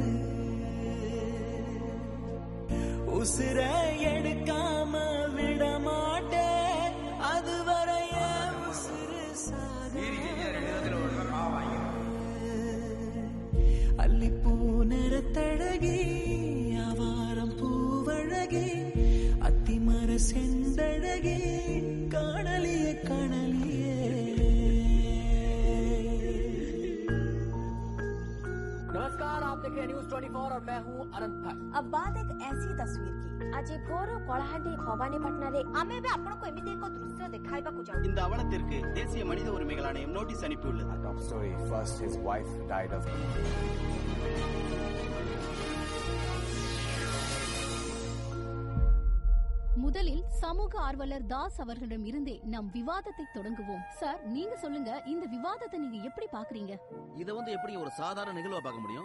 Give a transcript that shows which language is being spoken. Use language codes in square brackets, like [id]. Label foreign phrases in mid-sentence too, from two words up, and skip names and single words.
[ta] உசுர எடுக்காம விட மாட்டேன் அதுவரைய உசுறு அல்லிப்பூ நிறத்தழகி ஆவாரம் பூவழகி அத்திமர செந்தழகி காணலிய காணலியே [hi] नमस्कार, आप देख रहे हैं न्यूज 24 और मैं हूँ अनंत भट्ट। अब बात एक ऐसी तस्वीर की [or] ଆଜି ଭୋର କଳାହାଣ୍ଡି ଭବାନୀପାଟଣା ରେ ଆମେ ବି ଆପଣଙ୍କୁ ଏମିତି ଏକ ଦୃଶ୍ୟ ଦେଖାଇବାକୁ ଯାଉ [ta] இந்த அவலத்திற்கு தேசிய மனித உரிமைகள் ஆணையம் நோட்டீஸ் அனுப்பியுள்ளது. [en] Top story. First, his wife died of. [ta] முதலில் சமூக ஆர்வலர் தாஸ் அவர்களிடம் இருந்தே நம் விவாதத்தை தொடங்குவோம். சார், நீங்க சொல்லுங்க, இந்த விவாதத்தை நீங்க எப்படி பாக்குறீங்க? இத எப்படி ஒரு சாதாரண நிகழ்வா பார்க்க முடியும்?